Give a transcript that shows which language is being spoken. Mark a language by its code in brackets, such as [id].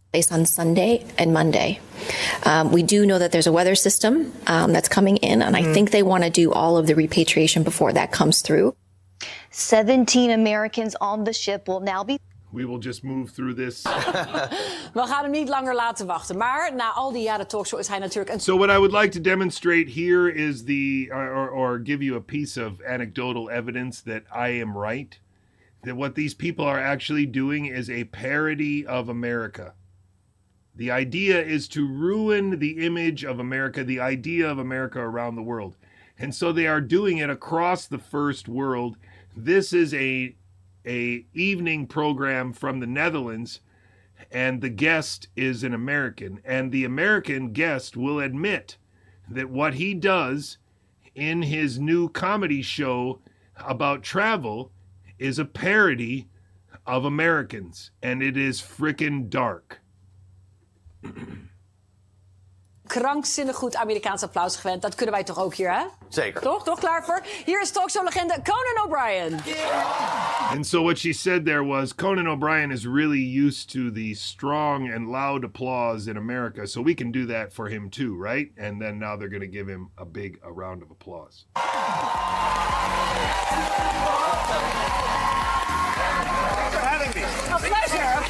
[en] On Sunday and Monday. We do know that there's a weather system that's coming in, and I think they want to do all of the repatriation before that comes through. 17 Americans on the ship will now be... We will just move through this. [nl] We gaan hem niet langer laten wachten. Maar na al die jaren talkshow is hij natuurlijk... [en] So what I would like to demonstrate here is or give you a piece of anecdotal evidence that I am right. That what these people are actually doing is a parody of America. The idea is to ruin the image of America, the idea of America around the world. And so they are doing it across the first world. This is a evening program from the Netherlands, and the guest is an American. And the American guest will admit that what he does in his new comedy show about travel is a parody of Americans, and it is frickin' dark. [nl] krankzinnig goed Amerikaans applaus gewend. Dat kunnen wij toch ook hier, hè? Zeker. Toch klaar voor? Hier is talkshow-legende Conan O'Brien. [en] And so what she said there was Conan O'Brien is really used to the strong and loud applause in America, so we can do that for him too, right? And then now they're going to give him a round of applause. For having me. A pleasure.